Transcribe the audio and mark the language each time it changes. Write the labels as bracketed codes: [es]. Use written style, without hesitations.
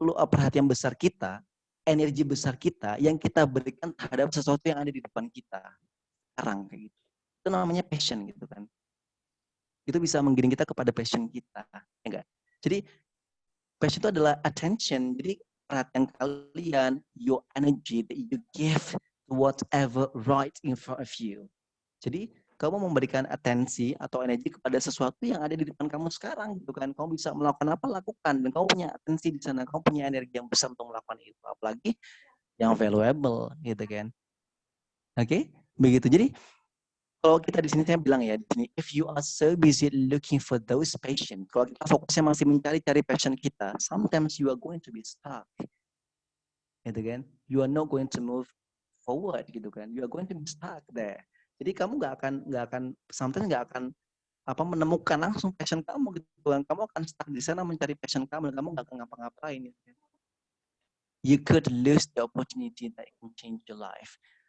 [id] perhatian besar kita, energi besar kita yang kita berikan terhadap sesuatu yang ada di depan kita sekarang kayak gitu. Itu namanya passion gitu kan. Itu bisa menggiring kita kepada passion kita, ya enggak? Jadi passion itu adalah attention. Jadi perhatian kalian, [en] your energy that you give to whatever right in front of you. [id] Jadi kamu memberikan atensi atau energi kepada sesuatu yang ada di depan kamu sekarang gitu kan. Kamu bisa melakukan apa, lakukan. Dan kamu punya atensi di sana, kamu punya energi yang besar untuk melakukan itu. Apalagi yang valuable gitu kan. Oke? Begitu. Jadi kalau kita di sini saya bilang ya, di sini, [en] if you are so busy looking for those passion, [id] kalau kita fokusnya masih mencari passion kita, [en] sometimes you are going to be stuck. [id] Gitu kan? [en] You are not going to move forward [id] gitu kan. [en] You are going to be stuck there. [id] Jadi kamu nggak akan sometimes nggak akan menemukan langsung passion kamu gitu kan. Kamu akan stuck di sana mencari passion kamu dan kamu nggak akan ngapa-ngapain gitu. [en] You could lose the opportunity that can change your life.